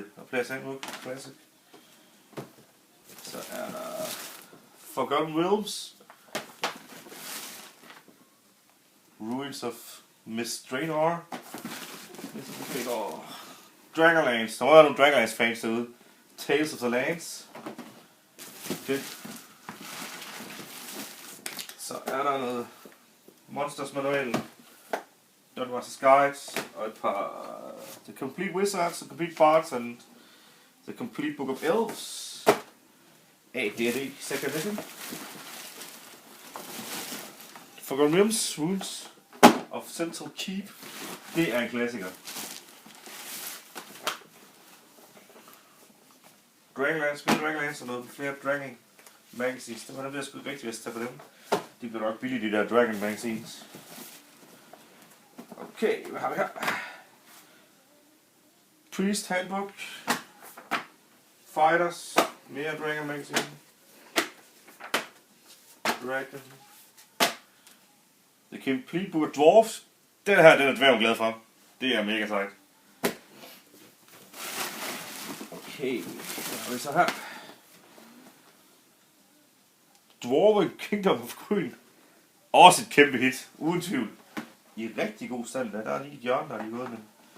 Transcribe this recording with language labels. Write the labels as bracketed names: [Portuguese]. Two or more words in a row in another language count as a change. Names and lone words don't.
[Danish] Og Players Handbook Classic. Så er der Forgotten Realms. Ruins of Miss Draenor. Dragonlance. Der må være nogle Dragonlance fans derude. Tales of the Lands. Fedt. Så er der noget Monsters Manual, Dungeons Masters Guides, og et par The Complete Wizards, The Complete Bards, and The Complete Book of Elves. D&D Second Edition. Forgotten Realms, Ruins of Central Keep. Det er en klassiker. Dragonlance, Spil Dragonlance og noget flere Dragon Magazines. Det var dem, der skulle rigtig være på dem. De bliver nok billige, de der Dragon Magazines. Okay, hvad har vi her? Priest Handbook. Fighters. Mere Dragon Magazine. Dragon. The Complete Book of Dwarfs. Den her, den er dværgen glad for. Det er mega sejt. Okay, hvad har vi så her? Dwarven Kingdom of Green. Også et kæmpe hit, uden tvivl. I rigtig god stand, der er lige et hjørne, der er lige gået med.